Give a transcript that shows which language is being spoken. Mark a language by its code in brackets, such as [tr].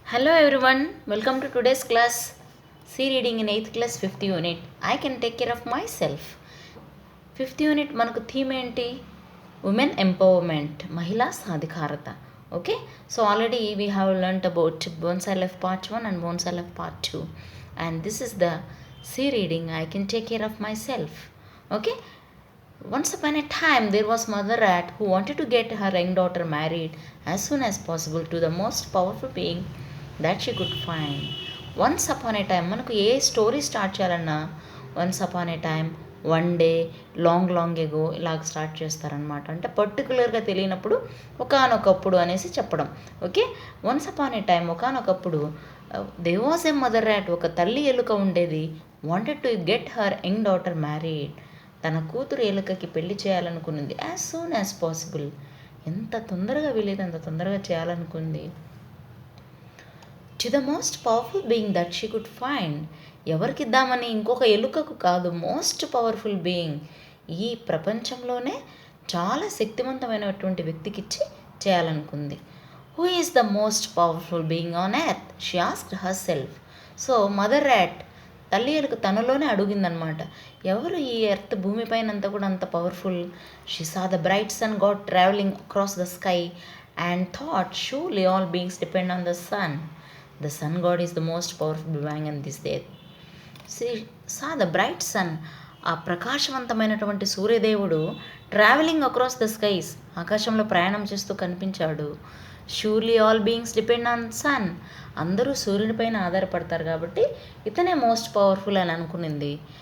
[en] Hello everyone, welcome to today's class. C reading in 8th class 5th unit. I can take care of myself. [te] 5th unit మనకు theme ఏంటి? Women empowerment, మహిళా సాధికారత. [en] Okay, so already we have learnt about bones I left part 1 and bones I left part 2 and this is the C reading I can take care of myself. Okay, once upon a time there was mother rat who wanted to get her young daughter married as soon as possible to the most powerful being that she could find. Once upon a time, [te] మనకు ఏ story start చేయాలన్నా once upon ఏ time, one day, long ago ఇలాగ start చేస్తారనమాట. అంటే పర్టికులర్గా తెలియనప్పుడు ఒకానొకప్పుడు అనేసి చెప్పడం. [en] okay, once upon a time, ఒకానొకప్పుడు there was a mother rat, [te] ఒక తల్లి ఎలుక ఉండేది. [en] wanted to get her young daughter married, [te] తన కూతురు ఎలుకకి పెళ్లి చేయాలనుకున్నది [en] as soon as possible, [te] ఎంత తొందరగా వీలైతే అంత తొందరగా చేయాలనుకుంది. [en] to the most powerful being that she could find, [te] ఎవరికి ఇద్దామని, ఇంకొక ఎలుకకు కాదు, [en] most powerful being, [te] ఈ ప్రపంచంలోనే చాలా శక్తివంతమైనటువంటి వ్యక్తికి ఇచ్చి చేయాలనుకుంది. [en] Who is the most powerful being on earth, she asked herself. [te] So mother rat తల్లి ఎలుక తనలోనే అడిగిందనమాట, ఎవరు ఈ ఎర్త్ భూమిపైన అంతా కూడా అంత powerful. [en] She saw the bright sun god travelling across the sky and thought surely all beings depend on the sun. The sun god is the most powerful being in this earth. She saw the bright sun, [te] ఆ ప్రకాశవంతమైనటువంటి సూర్యదేవుడు [en] travelling across the skies, [te] ఆకాశంలో ప్రయాణం చేస్తూ కనిపించాడు. [en] surely all beings depend on sun, [te] అందరూ సూర్యుడిపైన ఆధారపడతారు కాబట్టి ఇతనే most powerful అని అనుకునింది.